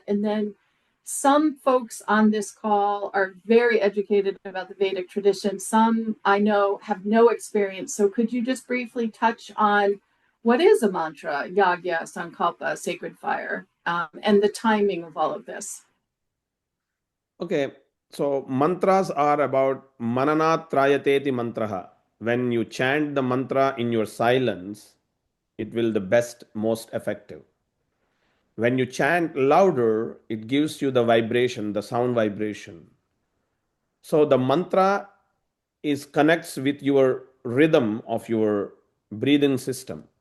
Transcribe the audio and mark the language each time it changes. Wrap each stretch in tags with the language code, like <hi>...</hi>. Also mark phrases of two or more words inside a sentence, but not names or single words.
<en>And then some folks on this call are very educated about the Vedic tradition. Some I know have no experience. So could you just briefly touch on what is a mantra, yagya, sankalpa, sacred fire, and the timing of all of this? Okay, so mantras are about</en> <sa>मननात् त्रायतेति मन्त्रः.</sa> <en>When you chant the mantra in your silence, it will the best, most effective. When you chant louder, it gives you the vibration, the sound vibration. So the mantra is connects with your rhythm of your breathing system.</en>